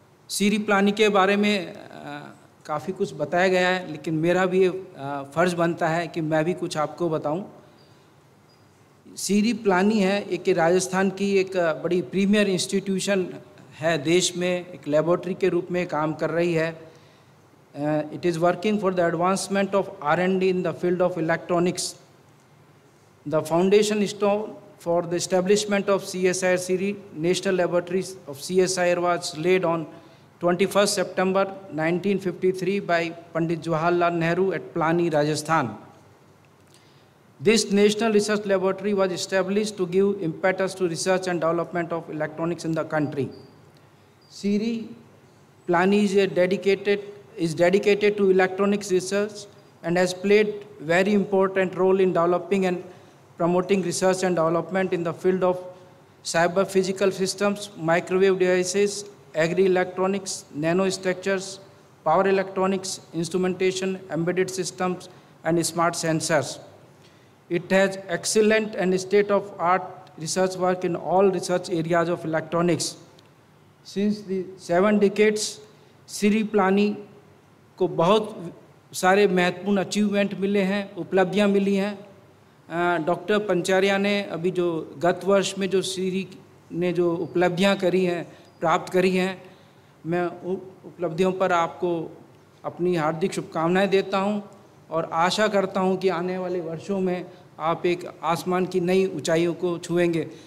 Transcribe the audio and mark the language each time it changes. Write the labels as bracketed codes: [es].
[hi] सीरी प्लानी के बारे में काफ़ी कुछ बताया गया है, लेकिन मेरा भी फ़र्ज़ बनता है कि मैं भी कुछ आपको बताऊं। सीरी प्लानी है एक राजस्थान की एक बड़ी प्रीमियर इंस्टीट्यूशन है, देश में एक लेबोरेटरी के रूप में काम कर रही है। [en] It is working for the advancement of R&D in the field of electronics. The foundation stone for the establishment of CSIR CEERI national laboratories of CSIR was laid on 21st September 1953 by Pandit Jawaharlal Nehru at Plani, Rajasthan. This National Research Laboratory was established to give impetus to research and development of electronics in the country. CIRI Plani is dedicated to electronics research and has played very important role in developing and promoting research and development in the field of cyber physical systems, microwave devices, agri-electronics, nanostructures, power electronics, instrumentation, embedded systems, and smart sensors. It has excellent and state-of-art research work in all research areas of electronics. Since the 7 decades, [hi] सीरी प्लानी को बहुत सारे महत्वपूर्ण achievement मिले हैं, उपलब्धियां मिली हैं। Doctor Pancharia ने अभी जो गत वर्ष में जो सीरी ने जो उपलब्धियां करी हैं, प्राप्त करी हैं, मैं उपलब्धियों पर आपको अपनी हार्दिक शुभकामनाएं देता हूं और आशा करता हूं कि आने वाले वर्षों में आप एक आसमान की नई ऊंचाइयों को छुएंगे।